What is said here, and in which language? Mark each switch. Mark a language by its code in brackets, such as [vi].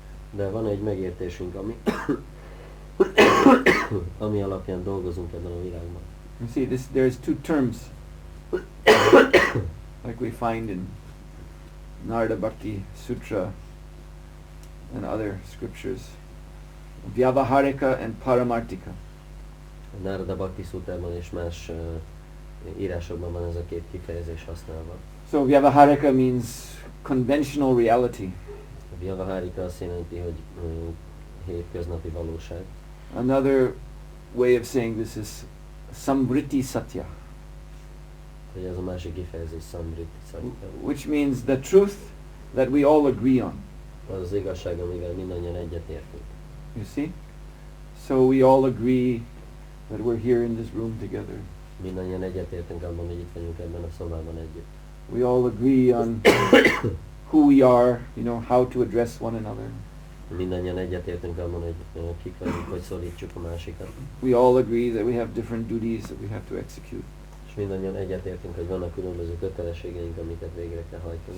[hu] De van egy megértésünk, ami alapján dolgozunk ebben a világban. [en] You see, there's two terms like we find in Narada Bhakti Sutra and other scriptures, Vyavaharika and Paramartika. [hu] A Narada Bhakti Sutrában és más írásokban van ez a két kifejezés használva. [en] So Vyavaharika means conventional reality. [hu] A Vyavaharika azt jelenti, hogy hétköznapi valóság. [en] Another way of saying this is Samvriti Satya, [hu] Hogy ez a másik kifejezés Samvriti Satya. [en] which means the truth that we all agree on. [hu] Az igazság, amivel mindannyian egyetértünk. [en] You see? So we all agree that we're here in this room together. [hu] Mindannyian egyetértünk abban, hogy itt vagyunk ebben a szobában együtt. [en] We all agree on who we are, how to address one another. [hu] Mindannyian egyetértünk abban, hogy kik vagyunk, hogy szólítsuk a másikat. [en] We all agree that we have different duties that we have to execute. [hu] És mindannyian egyetértünk, hogy vannak különböző kötelességeink, amiket végre kell hajtani.